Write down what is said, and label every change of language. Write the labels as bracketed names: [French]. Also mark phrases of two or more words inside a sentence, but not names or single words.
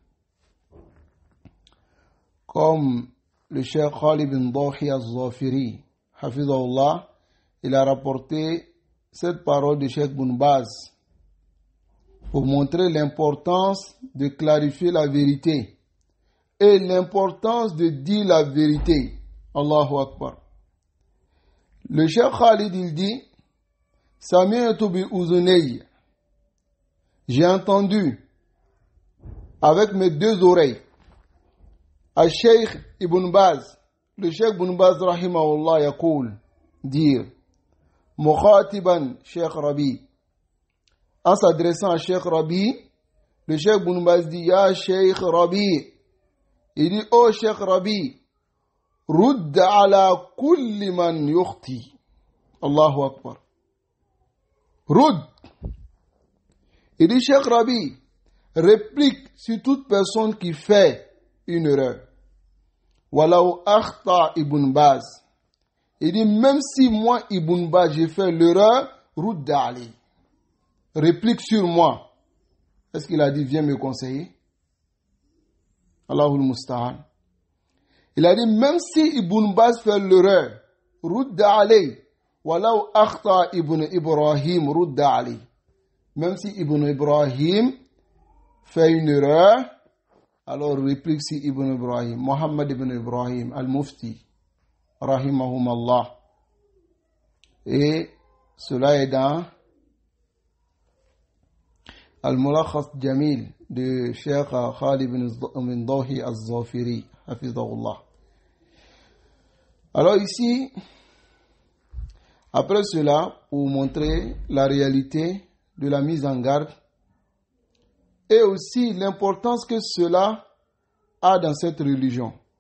[French] Comme le cheikh Khalid bin Dahi al-Zafiri, Hafizahullah, il a rapporté cette parole de Cheikh Ibn Baz pour montrer l'importance de clarifier la vérité et l'importance de dire la vérité. [Arabic] الله أكبر. [French] Le cheikh Khalid, il dit, [Arabic] سمعت بأذني, [French] j'ai entendu avec mes deux oreilles Al-Sheikh Ibn Baz, le Sheikh Ibn Baz [Arabic] رحمه الله يقول, [French] dire Mukhatiban Sheikh Rabi, en s'adressant à Sheikh Rabi, le Sheikh Ibn Baz dit Ya Sheikh Rabi, il dit oh Sheikh Rabi, [Arabic] رد على كل من يخطئ. الله أكبر. Rudd. [French] Il dit Sheikh Rabi, réplique sur toute personne qui fait une erreur. [Arabic] ولو أخطأ ابن باز. [French] Il dit même si moi Ibn Baz j'ai fait l'erreur, [Arabic] رد علي. [French] Réplique sur moi. Est-ce qu'il a dit viens me conseiller? [Arabic] الله المستعان. [French] Il a dit même si Ibn Baz fait l'erreur, [Arabic] رد علي. ولو أخطأ ابن إبراهيم، رد علي. [French] Même si Ibn Ibrahim fait une erreur, alors réplique si Ibn Ibrahim, Mohammed Ibn Ibrahim, Al-Mufti, [Arabic] رحمهم الله. [French] Et cela est dans Al-Mulakhas Jamil de Cheikh Khalid ibn Dawhi al-Zafiri, Hafizahullah. Alors ici, après cela, pour montrer la réalité de la mise en garde et aussi l'importance que cela a dans cette religion.